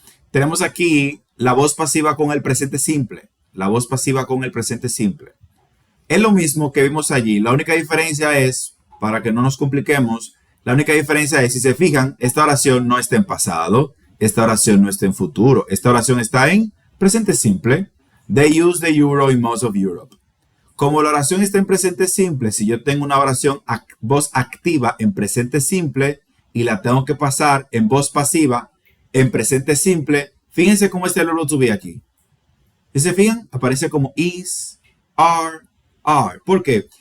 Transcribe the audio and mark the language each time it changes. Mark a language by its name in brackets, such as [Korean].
[Spanish] Tenemos aquí la voz pasiva con el presente simple. La voz pasiva con el presente simple. Es lo mismo que vimos allí. La única diferencia es, para que no nos compliquemos, la única diferencia es, si se fijan, esta oración no está en pasado. Esta oración no está en futuro. Esta oración está en presente simple. [English] They use the euro in most of Europe. [Spanish] Como la oración está en presente simple, si yo tengo una oración voz activa en presente simple y la tengo que pasar en voz pasiva en presente simple, fíjense cómo está el verbo to be aquí. ¿Y se fijan? Aparece como is, are. ¿Por qué?